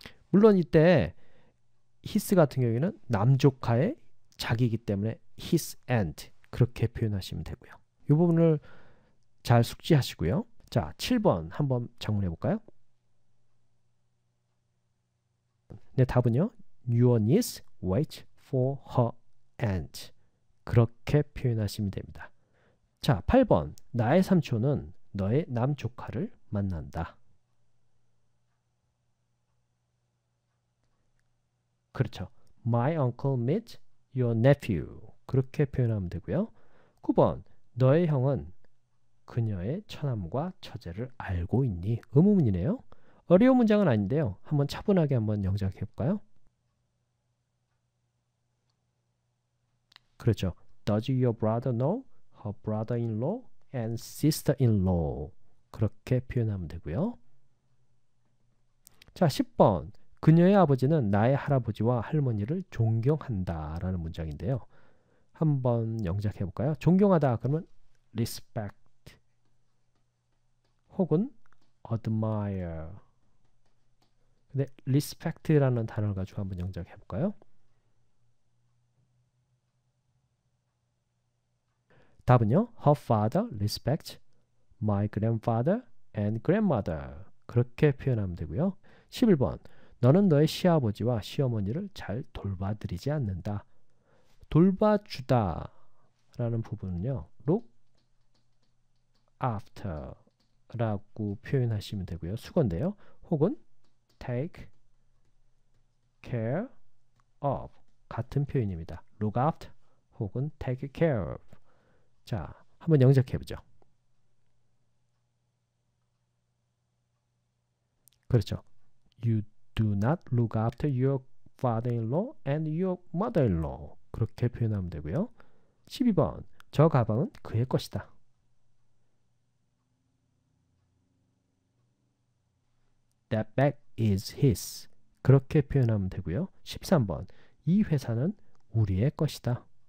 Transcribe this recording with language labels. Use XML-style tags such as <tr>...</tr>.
<ko>물론 이때 his 같은 경우에는 남조카의 자기이기 때문에 his and 그렇게 표현하시면 되고요. 이 부분을 잘 숙지하시고요. 자, 7번 한번 작문해 볼까요? 네, 답은요.</ko> <en>Your niece waits for her aunt.</en> <ko>그렇게 표현하시면 됩니다. 자, 8번. 나의 삼촌은 너의 남조카를 만난다. 그렇죠.</ko> <en>My uncle meets your nephew.</en> <ko>그렇게 표현하면 되고요. 9번. 너의 형은 그녀의 처남과 처제를 알고 있니? 의문문이네요. 어려운 문장은 아닌데요. 한번 차분하게 한번 영작해 볼까요? 그렇죠.</ko> <en>Does your brother know her brother-in-law and sister-in-law?</en> <ko>그렇게 표현하면 되고요. 자, 10번. 그녀의 아버지는 나의 할아버지와 할머니를 존경한다 라는 문장인데요. 한번 영작해 볼까요? 존경하다 그러면 respect 혹은 admire. 근데 respect라는 단어를 가지고 한번 영작해 볼까요? 답은요.</ko> <en>Her father respects my grandfather and grandmother.</en> <ko>그렇게 표현하면 되고요. 11번. 너는 너의 시아버지와 시어머니를 잘 돌봐드리지 않는다. 돌봐주다 라는 부분은요. look after 라고 표현하시면 되고요. 수건데요. 혹은 take care of 같은 표현입니다.</ko> <en>look after 혹은 take care of.</en> <ko>자, 한번 영작해 보죠. 그렇죠.</ko> <en>You do not look after your father-in-law and your mother-in-law.</en> <ko>그렇게 표현하면 되고요. 12번. 저 가방은 그의 것이다.</ko> <en>That bag is his.</en> <ko>그렇게 표현하면 되고요. 13번. 이 회사는 우리의 것이다.</ko>